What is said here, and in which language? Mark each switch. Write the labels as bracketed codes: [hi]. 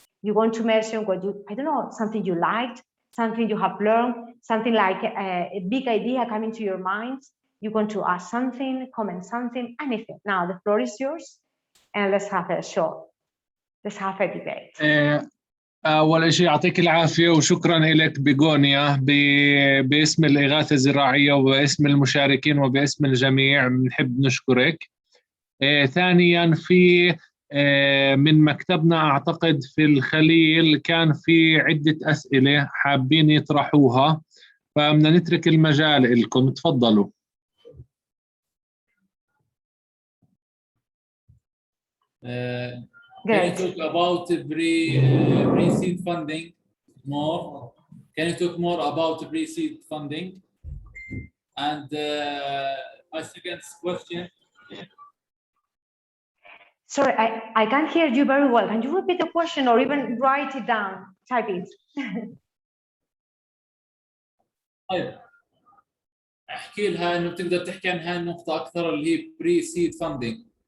[en] You want to mention what I don't know, something you liked, something you have learned, something like a big idea coming to your mind. You want to ask something, comment something, anything. Now the floor is yours, and let's have a debate. [ar] أول شيء يعطيك العافية وشكرا لك بيغونيا باسم الإغاثة الزراعية وباسم المشاركين وباسم الجميع بنحب نشكرك. ثانيا في من مكتبنا أعتقد في الخليل كان في عدة أسئلة حابين يطرحوها، فبدنا نترك المجال لكم، تفضلوا. [en] Can you talk about pre-seed funding more? Can you talk more about pre-seed funding? And my second question. Sorry, I can't hear you very well. Can you repeat the question or even write it down, type it? [ar] طيب احكي لها انه بتقدر تحكي عن هاي النقطة أكثر اللي هي pre-seed funding.